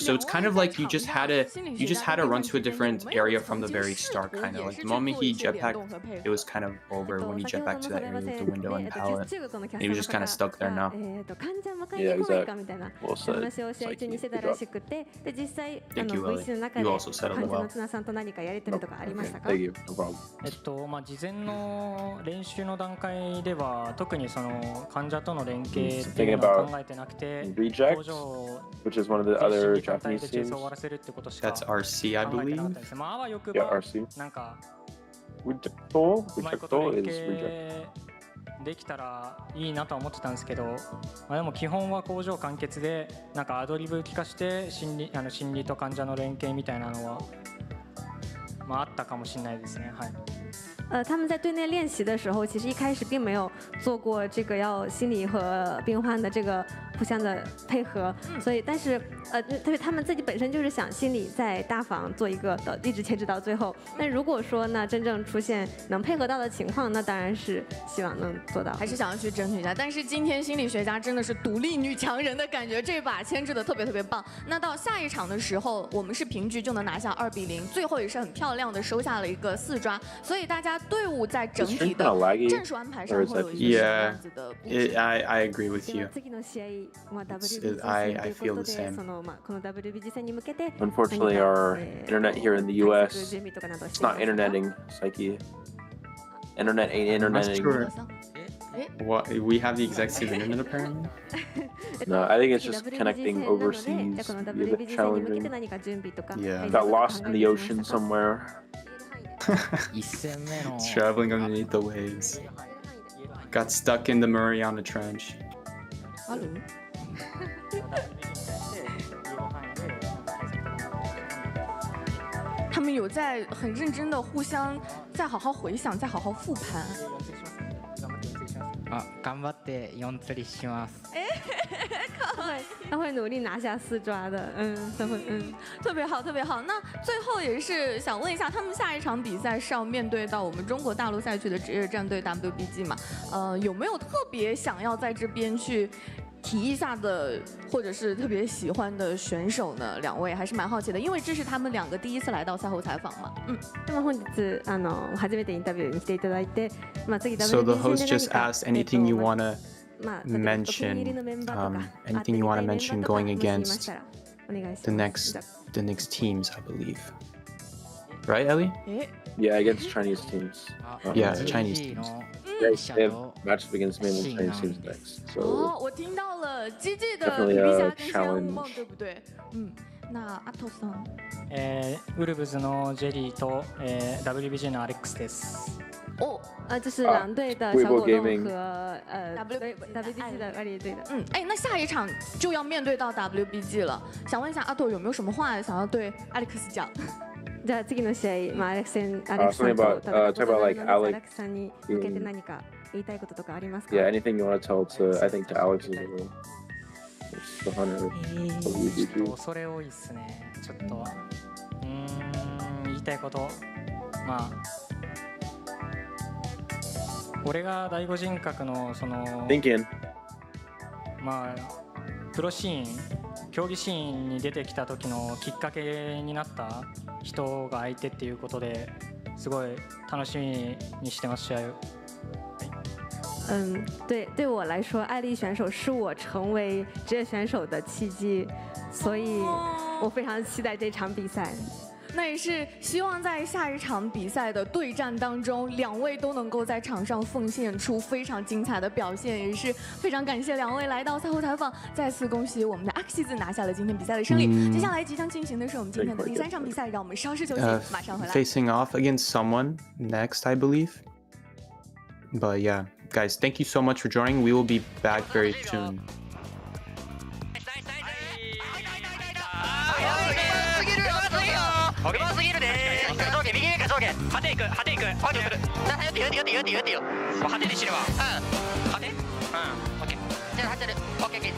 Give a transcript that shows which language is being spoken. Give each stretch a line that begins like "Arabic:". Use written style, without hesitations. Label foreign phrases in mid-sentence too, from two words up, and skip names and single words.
English: So it's kind of like you just had to run to a different area from the very start, kind of like the moment he jetpacked, it was kind of over when he jetpacked to that area with the window and pallet. And he was just kind of stuck there now. Yeah, exactly. Well said. Thank you, Lily. You also said it well. Thank you. No problem.
Japanese: 事前の練習の段階では特にその患者との連携っていうのは考えてなくて、工場を
English: which is one of the other Japanese teams. That's RC, I believe. Yeah, RC.
Japanese: なんか
English: Rejecto is reject.
Japanese: できたらいいなとは思ってたんですけど、でも基本は工場完結でなんかアドリブ聞かして心理と患者の連携みたいなのはあったかもしれないですね。はい。
Chinese: 他们在队内练习的时候，其实一开始并没有做过这个要心理和病患的这个互相的配合，所以但是特别他们自己本身就是想心理在大房做一个一直牵制到最后。那如果说呢真正出现能配合到的情况，那当然是希望能做到，还是想要去争取一下。但是今天心理学家真的是独立女强人的感觉，这把牵制的特别棒。那到下一场的时候，我们是平局就能拿下2-0，最后也是很漂亮的收下了一个4抓，所以大家队伍在整体的战术安排上会有一个这样子的。
English: I agree with you. I feel the same. Unfortunately, our internet here in the U.S. it's not interneting, Psyche. Internet ain't interneting. Sure. What, we have the exact same internet apparently? No, I think it's just connecting overseas. Be a bit challenging. Yeah. Got lost in the ocean somewhere. Traveling underneath the waves. Got stuck in the Mariana Trench.
Chinese: 他们有在很认真的互相再好好回想，再好好复盘。
Japanese: 頑張って4釣りします。
Chinese: 他会努力拿下4抓的，特别好。那最后也是想问一下，他们下一场比赛是要面对到我们中国大陆赛区的职业战队 WBG 嘛？有没有特别想要在这边去提一下的，或者是特別喜歡的選手呢？兩位還是蠻好奇的，因為這是他們兩個第一次來到賽後採訪嘛。
Japanese: でも本日初めてインタビューに来ていただいて、次
English: So the host just asked anything you wanna mention, anything you wanna mention going against the next teams, I believe. Right, Ellie? Yeah, against Chinese teams. Yeah, Chinese teams. They have matches against mainly Chinese teams next. So
Chinese: 我听到了 GG 的
English: definitely a
Chinese: 跟
English: challenge.
Chinese: 对不对？那阿头さん。
Japanese: ウルブズのジェリーとWBG のアレックスです。
Chinese: 这是狼队的小果冻和WBG 的二列队的。那下一场就要面对到 WBG 了，想问一下阿头有没有什么話想要對 Alex 講？
Japanese: じゃあ次の試合、アレックスさんと戦うアレックスさんに向けて何か言いたいこととかありますか？
English: Yeah, anything you want to tell to I think to Alex as well. The hunter.
Japanese: それ多いっすね。ちょっと言いたいこと、俺が第五人格のその。
English: Thinking.
Japanese: まあプロシーン、競技シーンに出てきた時のきっかけになった人が相手っていうことですごい楽しみにしてます試合を。
Chinese: 对我来说，艾丽选手是我成为职业选手的契机，所以我非常期待这场比赛。那也是希望在下一场比赛的对战当中，两位都能够在场上奉献出非常精彩的表现，也是非常感谢两位来到赛后采访，再次恭喜我们的 AXIZ 拿下了今天比赛的胜利。接下来即将进行的是我们今天的第3场比赛，让我们稍事休息，马上回来。
English: Facing off against someone next, I believe. But yeah, guys, thank you so much for joining. We will be back very soon.
Japanese: うますぎるでー。上下右上か上下。果ていく果ていく。オッケー。打ってよ打ってよ打ってよ打ってよ。もう果てにしてるわ。うん。果て？うん。オッケー。じゃあ果てる。オッケー。